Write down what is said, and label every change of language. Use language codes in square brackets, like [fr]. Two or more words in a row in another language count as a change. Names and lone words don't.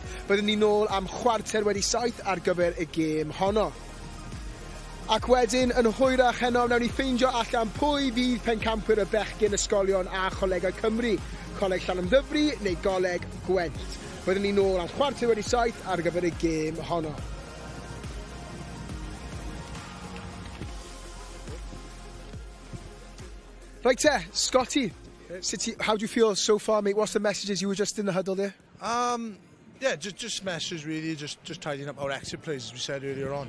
[cy] Byddwn ni nôl am chwarter wedi 7 ar gyfer y gêm honno. Ac wedyn, yn hwyrach heno, wnawn ni ffeindio allan pwy fydd pencampwyr y bechgyn ysgolion a Cholegau Cymru. Coleg Llandovery neu Coleg Gwent. Byddwn ni nôl am chwarter wedi 7 ar gyfer y gêm honno. [en] Right there, Scotty, how do you feel so far, mate? What's the messages? You were just in the huddle there? Just messages really, just tidying up our exit plays, as we said earlier on.